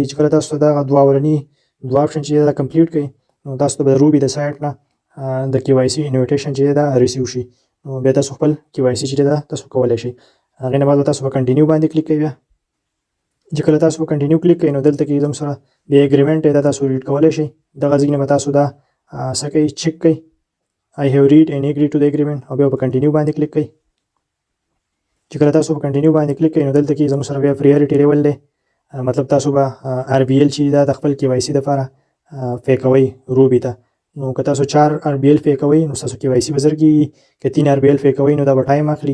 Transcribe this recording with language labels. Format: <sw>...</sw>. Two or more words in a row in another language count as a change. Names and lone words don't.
<ps>چې کله تاسو دا دوه اولنی دوه آپشن چې دا کمپلیټ کړئ نو تاسو به روبي د سایت نه د</ps> <en>KYC invitation</en> <ps>چې دا ریسیو شي. نو بیا تاسو خپل KYC چې دا تاسو کولای شئ. هغه نه بعد تاسو په کنټینیو باندې کلیک کوئ. بیا چې کله تاسو په کنټینیو کلیک کوئ نو دلته کې زم سره د اګریمنت دا تاسو ریډ کولای شئ. دغه ځینې به تاسو دا سکه چیک کوي.</ps> <en>I have read and agree to the agreement</en> <ps>او بیا په کنټینیو باندې کلیک کوي. چې کله تاسو په کنټینیو باندې کلیک کوئ نو دلته کې زموږ سره بیا</ps> <en>priority level</en> <ps>دی. مطلب تاسو به RBL چې دا د خپل KYC لپاره پې کوئ روبي ته. نو که تاسو 4 RBL پې کوئ نو تاسو KYC به زر کېږي. که 3 RBL پې کوئ نو دا به ټایم اخلي.</ps>